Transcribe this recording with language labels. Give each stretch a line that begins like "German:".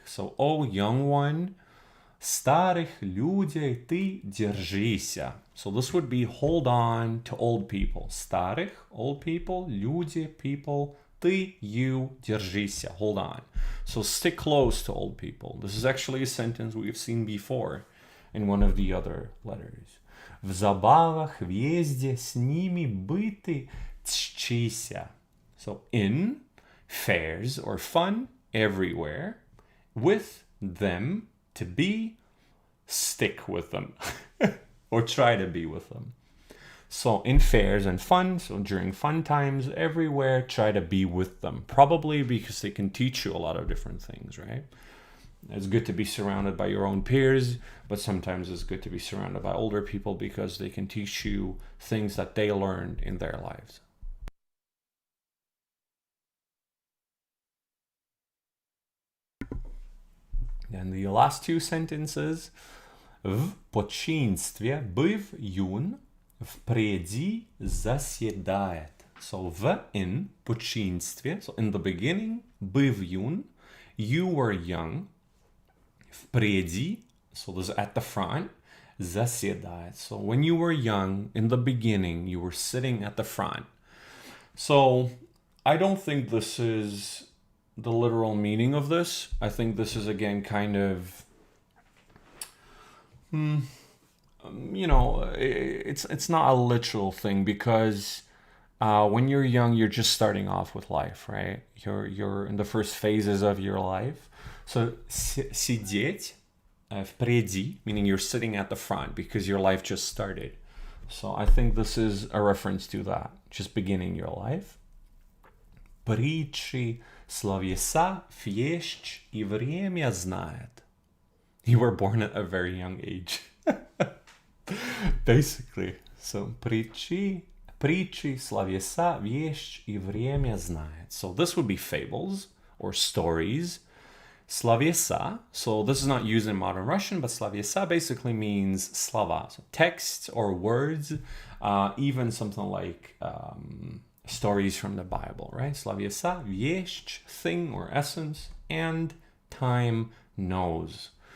English: So, O young one,
Russian: старых людей ты держися.
English: So this would be hold on to old people. Старых, old people, люди, people, ты, you, держися, hold on. So stick close to old people. This is actually a sentence we've seen before in one of the other letters.
Russian: В забавах везде с ними быты тщися.
English: So in fairs or fun everywhere, with them, to be, stick with them or try to be with them. So in fairs and fun, so during fun times everywhere, try to be with them. Probably because they can teach you a lot of different things, right? It's good to be surrounded by your own peers, but sometimes it's good to be surrounded by older people because they can teach you things that they learned in their lives. And the last two sentences.
Russian: В починстве быв юн, впреди заседает.
English: So in починстве, so in the beginning,
Russian: быв юн,
English: you were young. Впреди, so this is at the front, заседает. So when you were young, in the beginning, you were sitting at the front. So I don't think this is the literal meaning of this. I think this is again kind of, it's not a literal thing, because when you're young, you're just starting off with life, right? You're in the first phases of your life. So
Russian: сидеть впереди,
English: meaning you're sitting at the front because your life just started. So I think this is a reference to that, just beginning your life.
Russian: Притчи, словеса, вещь и время знает.
English: You were born at a very young age. Basically.
Russian: So притчи, словеса, вещь и время знает.
English: So this would be fables or stories. Словеса, so this is not used in modern Russian, but словеса basically means slova, so texts or words, even something like stories from the Bible, right? Словеса, вещь, thing or essence, and time knows.